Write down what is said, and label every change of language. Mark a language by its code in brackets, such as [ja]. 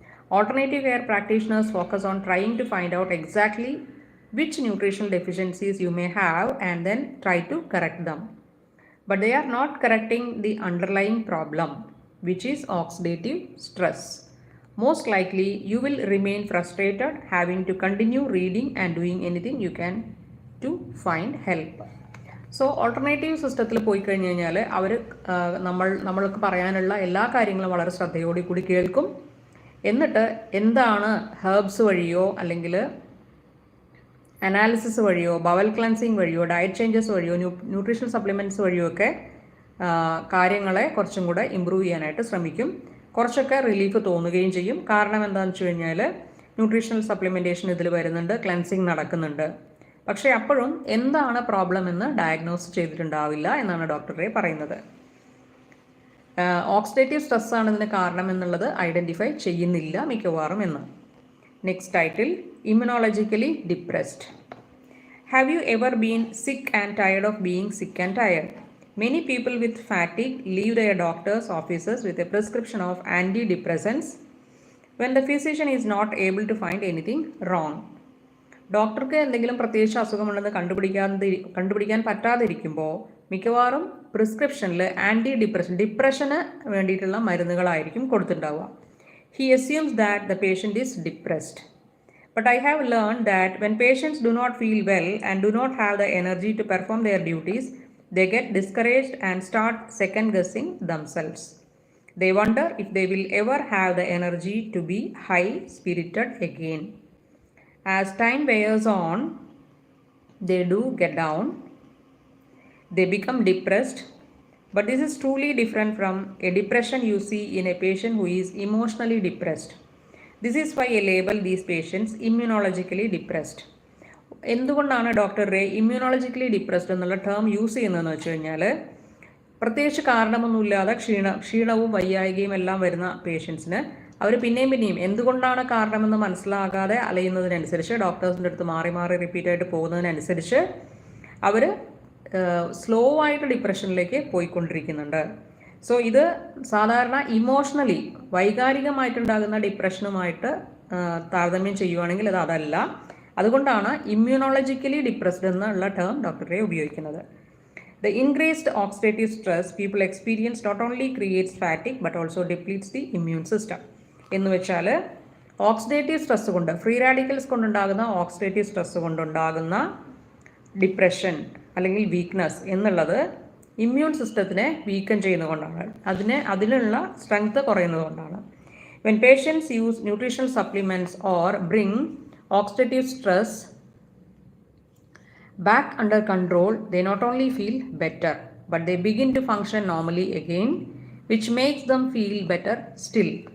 [en] Alternative care practitioners focus on trying to find out exactly which nutritional deficiencies you may have and then try to correct them. But they are not correcting the underlying problem, which is oxidative stress. Most likely, you will remain frustrated, having to continue reading and doing anything you can to find help. [ml] So alternative സിസ്റ്റത്തിൽ പോയി കഴിഞ്ഞ് കഴിഞ്ഞാൽ അവർ നമ്മൾക്ക് പറയാനുള്ള എല്ലാ കാര്യങ്ങളും വളരെ ശ്രദ്ധയോടെ കൂടി കേൾക്കും. എന്നിട്ട് എന്താണ് ഹെർബ്സ് വഴിയോ അല്ലെങ്കിൽ അനാലിസിസ് വഴിയോ ബവൽ ക്ലൻസിങ് വഴിയോ ഡയറ്റ് ചേഞ്ചസ് വഴിയോ ന്യൂട്രീഷണൽ സപ്ലിമെൻറ്റ്സ് വഴിയോ ഒക്കെ കാര്യങ്ങളെ കുറച്ചും കൂടെ ഇമ്പ്രൂവ് ചെയ്യാനായിട്ട് ശ്രമിക്കും. കുറച്ചൊക്കെ റിലീഫ് തോന്നുകയും ചെയ്യും. കാരണം എന്താണെന്ന് വെച്ച് കഴിഞ്ഞാൽ ന്യൂട്രീഷണൽ സപ്ലിമെൻറ്റേഷൻ ഇതിൽ വരുന്നുണ്ട്, ക്ലെൻസിങ് നടക്കുന്നുണ്ട്. പക്ഷേ അപ്പോഴും എന്താണ് പ്രോബ്ലം എന്ന് ഡയഗ്നോസ് ചെയ്തിട്ടുണ്ടാവില്ല എന്നാണ് ഡോക്ടറെ പറയുന്നത്. ഓക്സിഡേറ്റീവ് സ്ട്രെസ്സാണ് ഇതിന് കാരണം എന്നുള്ളത് ഐഡൻറ്റിഫൈ ചെയ്യുന്നില്ല മിക്കവാറും എന്ന്. [en] Next title, immunologically depressed. Have you ever been sick and tired of being sick and tired? Many people with fatigue leave their doctor's offices with a prescription of antidepressants when the physician is not able to find anything wrong. [ml] ഡോക്ടർക്ക് എന്തെങ്കിലും പ്രത്യേകിച്ച് അസുഖമുണ്ടെന്ന് കണ്ടുപിടിക്കാൻ പറ്റാതിരിക്കുമ്പോൾ മിക്കവാറും പ്രിസ്ക്രിപ്ഷനിൽ ഡിപ്രഷന് വേണ്ടിയിട്ടുള്ള മരുന്നുകളായിരിക്കും കൊടുത്തിട്ടുണ്ടാവുക. [en] He assumes that the patient is depressed. But I have learned that when patients do not feel well and do not have the energy to perform their duties, they get discouraged and start second-guessing themselves. They wonder if they will ever have the energy to be high-spirited again. As time wears on, they do get down. They become depressed. But this is truly different from a depression you see in a patient who is emotionally depressed. This is why I label these patients immunologically depressed. [ml] എന്തുകൊണ്ടാണ് ഡോക്ടറെ ഇമ്മ്യൂണോളജിക്കലി depressed എന്നുള്ള term use ചെയ്യുന്നതെന്ന് വെച്ച് കഴിഞ്ഞാൽ പ്രത്യേകിച്ച് കാരണമൊന്നുമില്ലാതെ ക്ഷീണവും വയ്യായികയും എല്ലാം വരുന്ന പേഷ്യൻസിന് അവർ പിന്നെയും എന്തുകൊണ്ടാണ് കാരണമെന്ന് മനസ്സിലാകാതെ അലയുന്നതിനനുസരിച്ച് ഡോക്ടേഴ്സിൻ്റെ അടുത്ത് മാറി മാറി റിപ്പീറ്റായിട്ട് പോകുന്നതിനനുസരിച്ച് അവർ സ്ലോ ആയിട്ട് ഡിപ്രഷനിലേക്ക് പോയിക്കൊണ്ടിരിക്കുന്നുണ്ട്. സോ ഇത് സാധാരണ ഇമോഷണലി വൈകാരികമായിട്ടുണ്ടാകുന്ന ഡിപ്രഷനുമായിട്ട് താരതമ്യം ചെയ്യുവാണെങ്കിൽ അതല്ല. അതുകൊണ്ടാണ് ഇമ്മ്യൂണോളജിക്കലി ഡിപ്രസ്ഡ് എന്നുള്ള ടേം ഡോക്ടറെ ഉപയോഗിക്കുന്നത്. [en] The increased oxidative stress people experience not only creates fatigue but also depletes the immune system. [ml] എന്ന് വെച്ചാൽ ഓക്സിഡേറ്റീവ് സ്ട്രെസ് കൊണ്ട് ഫ്രീ റാഡിക്കൽസ് കൊണ്ടുണ്ടാകുന്ന ഓക്സിഡേറ്റീവ് സ്ട്രെസ് കൊണ്ടുണ്ടാകുന്ന ഡിപ്രഷൻ അല്ലെങ്കിൽ വീക്ക്നെസ് എന്നുള്ളത് ഇമ്മ്യൂൺ സിസ്റ്റത്തിനെ വീക്കൻ ചെയ്യുന്നതുകൊണ്ടാണ്, അതിനുള്ള strength കുറയുന്നതുകൊണ്ടാണ്. [en] When patients use nutritional supplements or bring oxidative stress back under control, they not only feel better, but they begin to function normally again, which makes them feel better still.